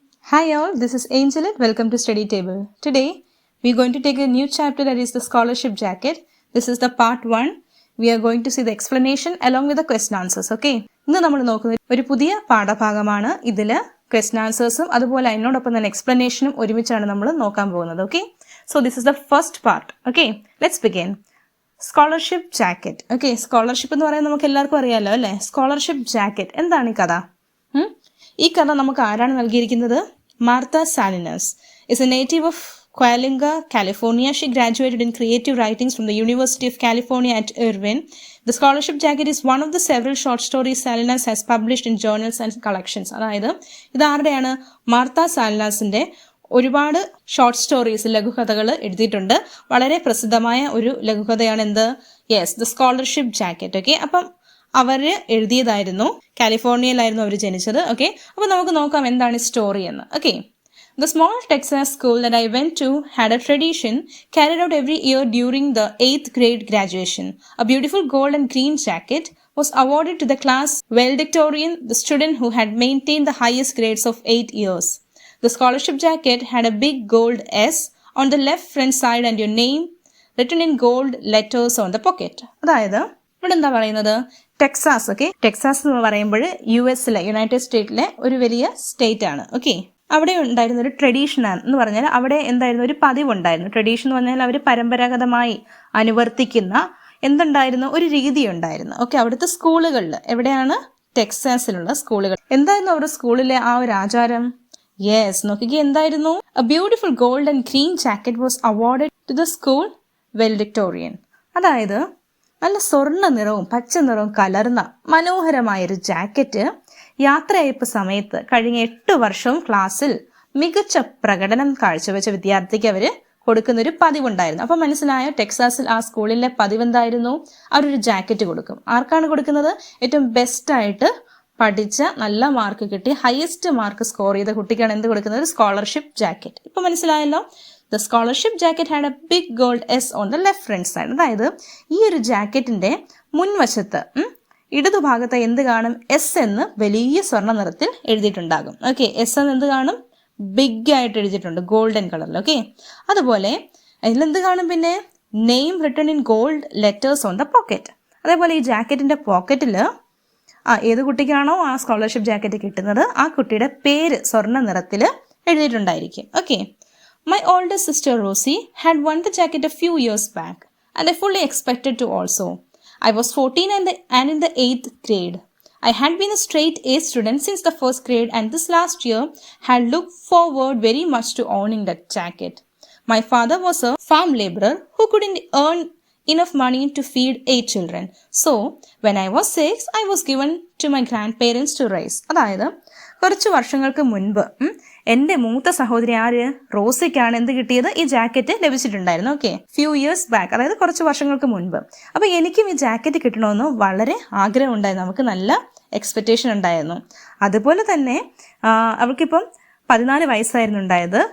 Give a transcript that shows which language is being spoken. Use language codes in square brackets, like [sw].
[en] Hi all, this is Angel and welcome to Study Table. Today, we are going to take a new chapter that is the scholarship jacket. This is the part 1. We are going to see the explanation along with the question answers, okay? [ml] ഇന്ന് നമ്മൾ നോക്കുന്നത് ഒരു പുതിയ പാഠഭാഗമാണ്. ഇതിൽ question answersഉം അതുപോലെ അതിനോടൊപ്പം തന്നെ എക്സ്പ്ലനേഷനും ഒരുമിച്ചാണ് നമ്മൾ നോക്കാൻ പോകുന്നത്, okay? [en] So this is the first part, okay? Let's begin. Scholarship jacket, okay? [ml] Scholarship എന്ന് പറയുന്നത് നമുക്ക് എല്ലാവർക്കും അറിയാമല്ലോ അല്ലേ? സ്കോളർഷിപ്പ് ജാക്കറ്റ് എന്താണ് ഈ കഥ? ഈ കഥ നമുക്ക് ആരാണ് നൽകിയിരിക്കുന്നത്? [en] Martha Salinas is a native of Cuyahoga, California. She graduated in creative writings from the University of California at Irvine. The scholarship jacket is one of the several short stories Salinas has published in journals and collections. [ml] അതായത് ഇതാരുടെയാണ്? Martha സാലിനാസിന്റെ ഒരുപാട് short stories, ലഘുകഥകൾ എഴുതിയിട്ടുണ്ട്. വളരെ പ്രസിദ്ധമായ ഒരു ലഘുകഥയാണ് എന്ത്? Yes, the scholarship jacket, okay? അപ്പം അവർ എഴുതിയതായിരുന്നു. കാലിഫോർണിയയിലായിരുന്നു അവർ ജനിച്ചത്, okay? അപ്പോൾ നമുക്ക് നോക്കാം എന്താണ് സ്റ്റോറി എന്ന്, okay? [en] The small Texas school that I went to had a tradition carried out every year during the 8th grade graduation. A beautiful gold and green jacket was awarded to the class valedictorian, the student who had maintained the highest grades of 8 years. The scholarship jacket had a big gold S on the left front side and your name written in gold letters on the pocket. [ml] അതായത് ഇവിടെ എന്താ പറയുന്നത്? Texas, okay? Texas എന്ന് പറയുമ്പോൾ US-ലെ, United സ്റ്റേറ്റിലെ ഒരു വലിയ state ആണ്, okay? അവിടെ ഉണ്ടായിരുന്ന ഒരു ട്രഡീഷൻ എന്ന് പറഞ്ഞാൽ അവിടെ എന്തായിരുന്നു? ഒരു പതിവുണ്ടായിരുന്നു. ട്രഡീഷൻ എന്ന് പറഞ്ഞാൽ അവർ പരമ്പരാഗതമായി അനുവർത്തിക്കുന്ന എന്തുണ്ടായിരുന്നു? ഒരു രീതി ഉണ്ടായിരുന്നു, ഓക്കെ? അവിടുത്തെ സ്കൂളുകളിൽ, എവിടെയാണ്? ടെക്സാസിലുള്ള സ്കൂളുകൾ. എന്തായിരുന്നു അവരുടെ സ്കൂളിലെ ആ ഒരു ആചാരം? യെസ്, നോക്കിക്കേ, എന്തായിരുന്നു? [en] A beautiful gold and green jacket was awarded to the school valedictorian. [ml] അതായത് നല്ല സ്വർണ്ണ നിറവും പച്ച നിറവും കലർന്ന മനോഹരമായൊരു ജാക്കറ്റ് യാത്രയയപ്പ് സമയത്ത് കഴിഞ്ഞ 8 വർഷവും ക്ലാസ്സിൽ മികച്ച പ്രകടനം കാഴ്ചവെച്ച വിദ്യാർത്ഥിക്ക് അവർ കൊടുക്കുന്നൊരു പതിവുണ്ടായിരുന്നു. അപ്പം മനസ്സിലായോ? ടെക്സാസിൽ ആ സ്കൂളിലെ പതിവ് എന്തായിരുന്നു? അവരൊരു ജാക്കറ്റ് കൊടുക്കും. ആർക്കാണ് കൊടുക്കുന്നത്? ഏറ്റവും ബെസ്റ്റായിട്ട് പഠിച്ച, നല്ല മാർക്ക് കിട്ടി, ഹയസ്റ്റ് മാർക്ക് സ്കോർ ചെയ്ത കുട്ടിക്കാണ് എന്ത് കൊടുക്കുന്നത്? Scholarship jacket. ഇപ്പം മനസ്സിലായല്ലോ? [en] The scholarship jacket had a big gold S on the left front side. [ml] അതായത് ഈ ഒരു ജാക്കറ്റിന്റെ മുൻവശത്ത് ഇടതുഭാഗത്ത് എന്ത് കാണും? S എന്ന് വലിയ സ്വർണ്ണ നിറത്തിൽ എഴുതിയിട്ടുണ്ടാകും, ഓക്കെ? S എന്ന് എന്ത് കാണും? ബിഗ് ആയിട്ട് എഴുതിയിട്ടുണ്ട്, ഗോൾഡൻ കളറിൽ, ഓക്കെ? അതുപോലെ അതിലെന്ത് കാണും? [en] പിന്നെ name written in gold letters on the pocket. [ml] അതേപോലെ ഈ ജാക്കറ്റിന്റെ പോക്കറ്റിൽ ഏത് കുട്ടിക്കാണോ ആ സ്കോളർഷിപ്പ് ജാക്കറ്റ് കിട്ടുന്നത് ആ കുട്ടിയുടെ പേര് സ്വർണ്ണ നിറത്തിൽ എഴുതിയിട്ടുണ്ടായിരിക്കും, okay? [en] My older sister Rosie had won the jacket a few years back, and I fully expected to also. I was 14 and in the 8th grade. I had been a straight A student since the 1st grade, and this last year had looked forward very much to owning that jacket. My father was a farm laborer who couldn't earn enough money to feed 8 children. So, when I was 6, I was given to my grandparents to raise. [ml] അതായത് കുറച്ച് വർഷങ്ങൾക്ക് മുൻപ് എൻ്റെ മൂത്ത സഹോദരി ആര്? റോസിക്കാണ് എന്ത് കിട്ടിയത്? ഈ jacket ലഭിച്ചിട്ടുണ്ടായിരുന്നു, okay? [en] few years back, [ml] അതായത് കുറച്ച് വർഷങ്ങൾക്ക് മുൻപ്. അപ്പോൾ എനിക്കും ഈ ജാക്കറ്റ് കിട്ടണമെന്ന് വളരെ ആഗ്രഹം ഉണ്ടായിരുന്നു. നമുക്ക് നല്ല എക്സ്പെക്റ്റേഷൻ ഉണ്ടായിരുന്നു. അതുപോലെ തന്നെ അവൾക്കിപ്പം 14 വയസ്സായിരുന്നു ഉണ്ടായത്.